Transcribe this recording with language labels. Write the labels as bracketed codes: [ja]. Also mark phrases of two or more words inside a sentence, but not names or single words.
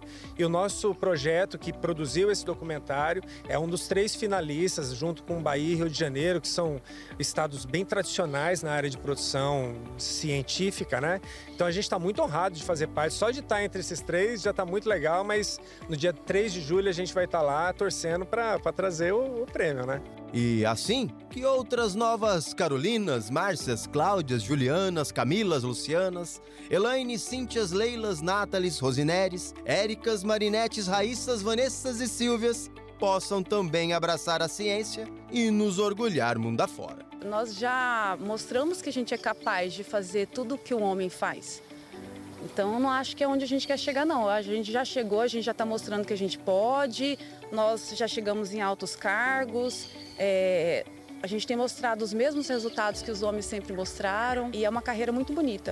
[pt] E o nosso projeto que produziu esse documentário é um dos 3 finalistas, junto com Bahia e Rio de Janeiro, que são estados bem tradicionais na área de produção científica, né? Então a gente está muito honrado de fazer parte. Só de estar entre esses 3 já está muito legal, mas no dia 3 de julho a gente vai estar lá torcendo para trazer o prêmio, né? E assim que outras novas Carolinas, Márcias, Cláudias, Julianas, Camilas, Lucianas, Elaine, Cíntias, Leilas, Nátalis, Rosineres, Éricas, Marinetes, Raíssas, Vanessas e Silvias possam também abraçar a ciência e nos orgulhar mundo afora. Nós já mostramos que a gente é capaz de fazer tudo o que o homem faz. Então, eu não acho que é onde a gente quer chegar, não. A gente já chegou, a gente já está mostrando que a gente pode, nós já chegamos em altos cargos, a gente tem mostrado os mesmos resultados que os homens sempre mostraram e é uma carreira muito bonita.